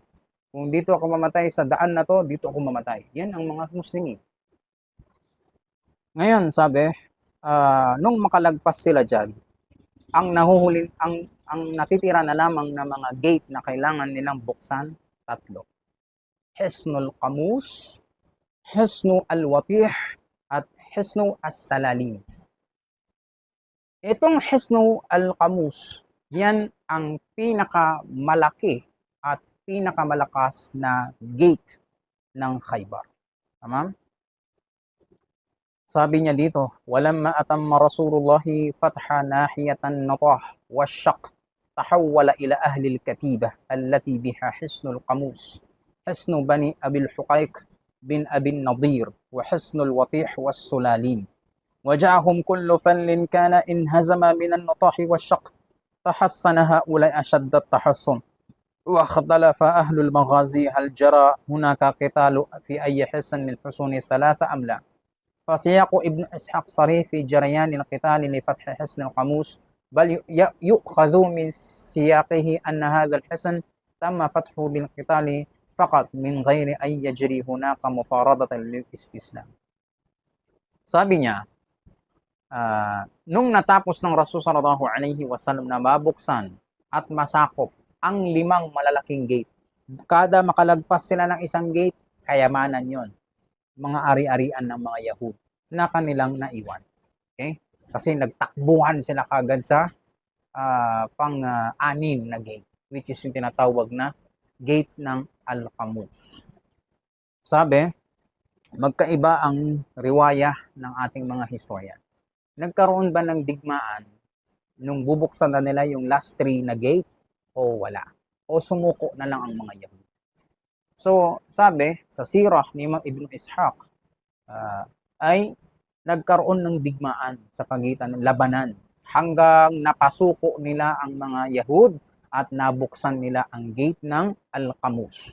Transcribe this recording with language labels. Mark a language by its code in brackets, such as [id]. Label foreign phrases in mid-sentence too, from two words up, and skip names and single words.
[tl] Kung dito ako mamatay sa daan na to, dito ako mamatay. Yan ang mga Muslimin. Ngayon, sabi, nung makalagpas sila dyan, ang natitira na lamang na mga gate na kailangan nilang buksan, tatlo. Hisnul Qamus, Hisnu Al-Watih, at Hisnu As-Salalim. Itong Hisnu Al-Qamus, yan ang pinakamalaki at pinakamalakas na gate ng Khaybar. Tama? Sabi niya dito, [ar] ولما أتم رسول الله فتح ناحيتي النطاة والشق تحول إلى أهل الكتيبة التي بها حصن القموص حصن بني أبي الحقيق بن أبي النضير وحصن الوطيح والسلالم. وجاءهم كل فل كان انهزم من النطاح والشق تحصن هؤلاء أشد التحصن واختلف أهل المغازي هل جرى هناك قتال في أي حصن من حصون الثلاثة أم لا. فسياق ابن إسحاق صريح في جريان القتال لفتح حصن القاموس، بل يؤخذ من سياقه أن هذا الحصن تم فتحه بالقتال فقط من غير أن يجري هناك مفاردة للاستسلام. [tl] Sabi niya, nung natapos ng Rasul [ar] صلى الله عليه وسلم [tl] na mabuksan at masakop ang 5 malalaking gate, kada makalagpas sila ng isang gate, kayamanan yon, mga ari-arian ng mga Yahud na kanilang naiwan. Okay? Kasi nagtakbuhan sila kagad sa pang-anim na gate, [en] which is [tl] yung tinatawag na gate ng Al-Qamus. Sabi, magkaiba ang riwaya ng ating mga historian. Nagkaroon ba ng digmaan nung bubuksan na nila yung last 3 na gate o wala? O sumuko na lang ang mga Yahud? So, sabi, sa sirah ni Imam Ibn Ishaq, ay nagkaroon ng digmaan sa pagitan ng labanan hanggang napasuko nila ang mga Yahud at nabuksan nila ang gate ng Al-Qamus.